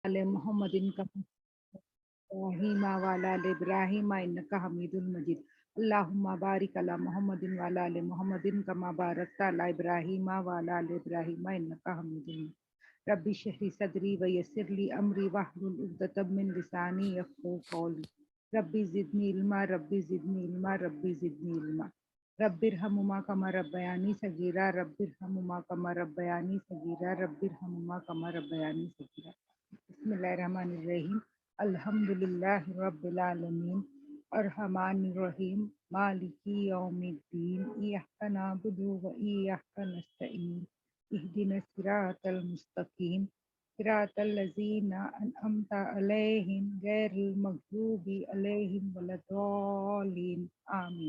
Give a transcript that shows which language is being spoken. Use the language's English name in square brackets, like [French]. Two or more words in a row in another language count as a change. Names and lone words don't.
[Arabic] آل محمد كا إبراهيم وعلى آل إبراهيم إنك حميد مجيد. اللهم بارك على محمد وعلى آل محمد كما باركت على إبراهيم وعلى آل إبراهيم إنك حميد مجيد. رب اشرح صدري ويسر لي أمري واحلل عقدة من لساني يفقهوا قولي. رب زدني علما رب زدني علما رب زدني علما. رب ارحمهما كما ربياني صغيرا رب ارحمهما كما ربياني صغيرا رب ارحمهما كما ربياني صغيرا. بسم الله الرحمن الرحيم۔ الحمد لله رب العالمين الرحمن الرحيم مالك يوم الدين إياك نعبد وإياك نستعين اهدنا الصراط المستقيم صراط الذين أنعمت عليهم غير المغضوب عليهم ولا الضالين آمين.